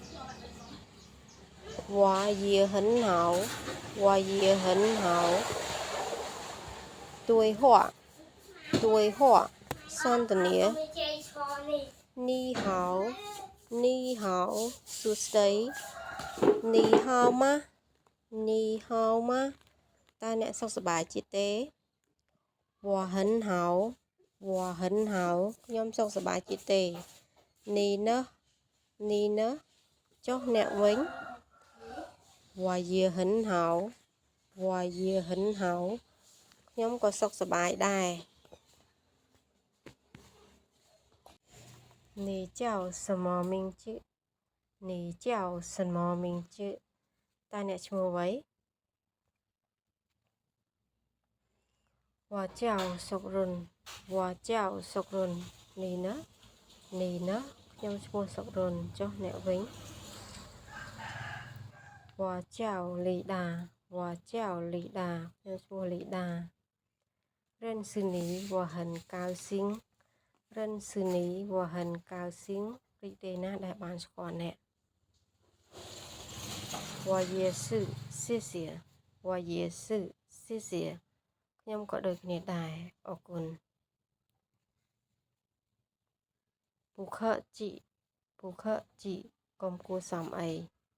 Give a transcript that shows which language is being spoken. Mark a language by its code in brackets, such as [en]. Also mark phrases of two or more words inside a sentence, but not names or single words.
[zh] 我也很好，我也很好。对话，对话。三的年。你好，你好，苏斯蒂。你好吗？你好吗？ [th] ตาเนี่ย [km] សុខសប្បាយចិត្តទេ [zh] 我很好我很好 [km] ខ្ញុំសុខសប្បាយចិត្តទេ [zh] 你呢你呢 [km] ចុះអ្នកវិញ [zh] 我也很好我也很好 [km] ខ្ញុំក៏សុខសប្បាយដែរ [zh] 你叫什么名字你叫什么名字 [km] តើអ្នកឈ្មោះអ្វី [zh] 我叫សុករុន我叫សុករុន你呢你呢 [km] ខ្ញុំឈ្មោះសុករុនចុះអ្នកវិញ [zh] 我叫李达我叫李达 [km] ខ្ញុំឈ្មោះលីដា [zh] 认识你我很高兴认识你我很高兴 [km] រីករាយណាស់ដែលបានស្គាល់អ្នក [zh] 我也是谢谢我也是谢谢 [km] ខ្ញុំក៏ដូចគ្នាដែរអរគុណ [zh] 不客气不客气 [km] កុំគួរសមអី